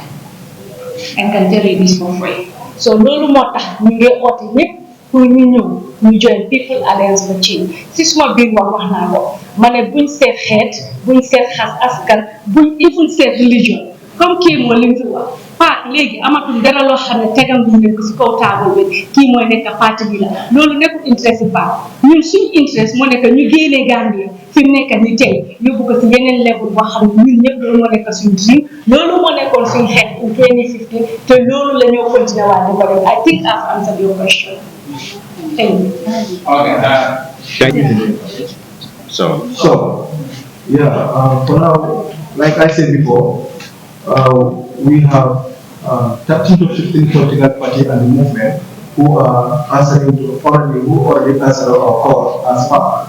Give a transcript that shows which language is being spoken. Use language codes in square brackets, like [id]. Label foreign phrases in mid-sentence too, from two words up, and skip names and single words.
[en] And can tell you this for free. [wo] So lolu motax ñu ngi oté ñep pour ñu ñëw ñu join People Alliance for Change. Si suma biir wax naa ko mané buñ seet xeet buñ seet xas askan buñ even seet religion comme kii moo lim fi wax PAC léegi amatul dara loo xam ne tegal bu nekk si kaw table bi kii mooy nekk parti bi la loolu nekkul interest si PAC ñun suñu interest moo nekk ñu génnee Gambia fi mu nekk ni tey yóbbu ko si yeneen level boo xam ne ñun ñëpp loolu moo nekk suñu dream loolu moo nekkoon suñu xeet in 2015 te loolu la ñoo continuer waat di ko def [en] I think I've answered your question. Thank you. Okay. Thank you. So yeah, for now, like I said before, we have 13 to 15 political parties and the movement who are answering to who already answered our call as far.